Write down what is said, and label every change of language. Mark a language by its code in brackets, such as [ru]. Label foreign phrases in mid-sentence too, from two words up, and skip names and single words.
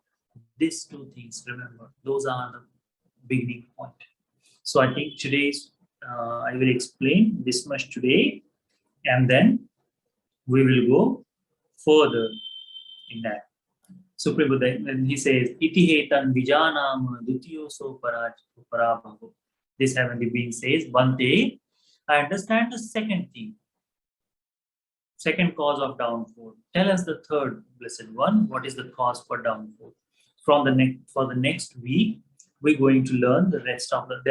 [en] These two things, remember, those are the beginning point. So I think today's, I will explain this much today, and then we will go further in that. Supreme Buddha, and he says, [pi] Iti hetan vijanam dutiyoso parābhavo. [en] This heavenly being says, Bhante, I understand the second thing, second cause of downfall. Tell us the third, Blessed One, what is the cause for downfall? For the next week, we're going to learn the rest of the.